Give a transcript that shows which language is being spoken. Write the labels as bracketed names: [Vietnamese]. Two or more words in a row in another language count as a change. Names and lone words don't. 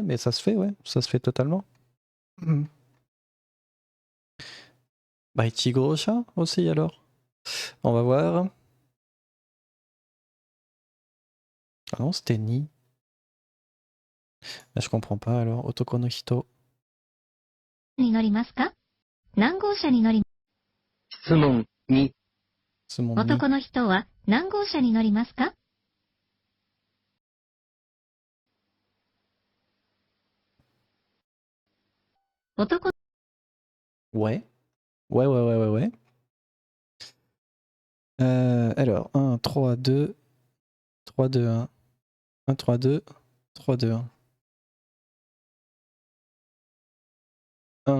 [French] Mais ça se fait, ouais. Ça se fait totalement. Bah, Ichigo-sha aussi, alors. On va voir. Ah non, c'était Ni. Là, je comprends pas, alors. [Japanese] 男の人. に乗りますか？何号車に乗り、質問2、 [French] C'est mon Ni. [Japanese] 男の人は何号車に乗りますか？男、 [French] Ouais. Ouais. Alors, 1, 3, 2, 3, 2, 1. 1, 3, 2, 3, 2, 1. 1.